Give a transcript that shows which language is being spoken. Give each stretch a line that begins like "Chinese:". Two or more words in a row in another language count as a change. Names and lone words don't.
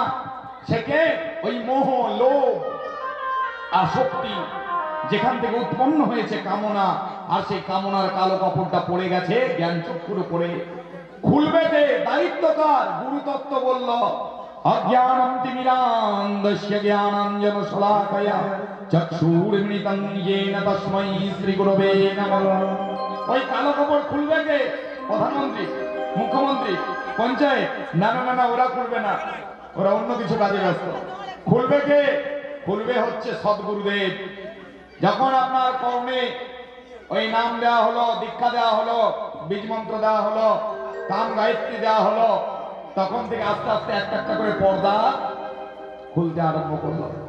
Bangla: সেকে ওই মোহ, লোভ, আসক্তি যেখান থেকে উৎপন্ন হয়েছে কামনা, আর সেই কামনার কালো কাপড়টা পড়ে গেছে জ্ঞান চক্ষুর উপরে। খুলবে যে দায়িত্ব কার? গুরুতত্ত্ব বলল
Sanskrit: অজ্ঞানম তিমিরান্ধস্য জ্ঞানাঞ্জন শলাকয়া চক্ষুর্মিলিতং येन তস্मै শ্রী গুরবে নমঃ।
Bangla: ওই কালো কাপড় খুলবে কে? প্রধানমন্ত্রী, মুখ্যমন্ত্রী, পঞ্চায়েত? না না না, ওরা খুলবে না, ওরা অন্য কিছু কাজে ব্যস্ত। খুলবে কে? খুলবে হচ্ছে সদ্গুরুদেব। যখন আপনার কর্মে ওই নাম দেওয়া হলো, দীক্ষা দেওয়া হলো, বীজ মন্ত্র দেওয়া হলো, কাম গায়ত্রী দেওয়া হলো, তখন থেকে আস্তে আস্তে একটা একটা করে পর্দা খুলতে আরম্ভ করলো।